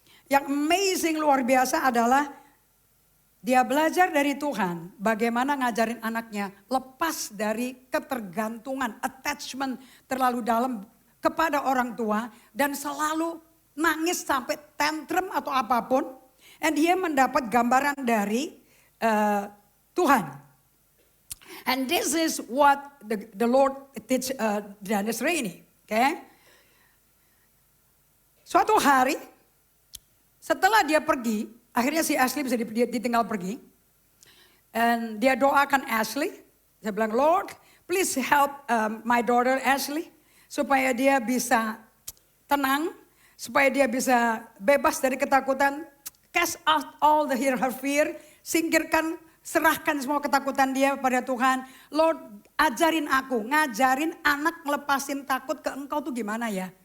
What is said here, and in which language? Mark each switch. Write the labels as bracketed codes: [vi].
[id] Yang amazing luar biasa adalah dia belajar dari Tuhan bagaimana ngajarin anaknya lepas dari ketergantungan, attachment terlalu dalam kepada orang tua. Dan selalu nangis sampai tantrum atau apapun. And dia mendapat gambaran dari Tuhan. [en] And this is what the Lord teach Dennis Rainey. Okay? [id] Suatu hari setelah dia pergi, akhirnya si Ashley bisa ditinggal pergi. And dia doakan Ashley. Dia bilang, [en] Lord, please help my daughter Ashley. [id] Supaya dia bisa tenang. Supaya dia bisa bebas dari ketakutan. [en] Cast out all her fear. [id] Singkirkan, serahkan semua ketakutan dia pada Tuhan. Lord, ajarin aku, ngajarin anak ngelepasin takut ke engkau tuh gimana ya.